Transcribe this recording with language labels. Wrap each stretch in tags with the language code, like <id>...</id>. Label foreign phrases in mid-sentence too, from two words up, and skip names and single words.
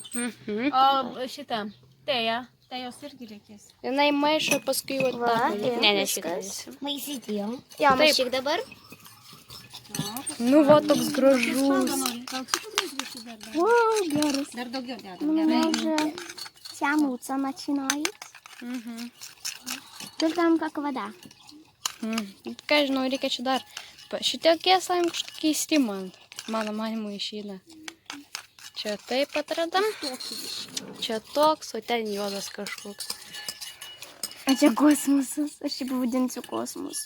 <lt>Mhm. O šitą, teja. Tai jos irgi reikės. Jinai maišo paskui jau tą. Ne, ne šitą. Maisyti jau. Jo, maišyk dabar. Nu, va toks gražus. Gal kitų blizgučių dar? Wow, geras. Dar daugiau dedam. Gerai.</lt> <ru>Może тянуться начинает. Только там как вода.</ru> <lt>Ką žinau, reikia čia dar. Šitokie slaim kažkokie keisti man. Mano manimu išeina. Čia taip atradam. Čia toks, o ten juodas kažkoks. А čia kosmosas. Aš jį pavadinsiu kosmosu.</lt>